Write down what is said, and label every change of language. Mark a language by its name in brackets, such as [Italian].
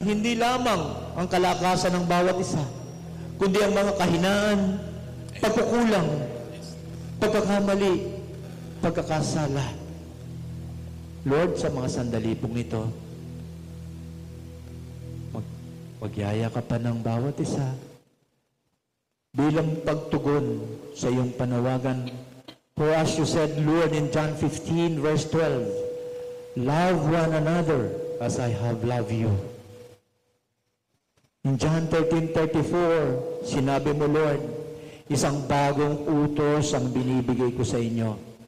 [Filipino] Hindi lamang ang kalakasan ng bawat isa, kundi ang mga kahinaan, pagkukulang, pagkakamali, pagkakasala. Lord, sa mga sandali pong ito, magyaya ka pa ng bawat isa bilang pagtugon sa iyong panawagan. [English] For as you said, Lord, in John 15, verse 12, love one another as I have loved you. [Filipino] In John 13:34, sinabi mo, Lord, isang bagong utos ang binibigay ko sa inyo.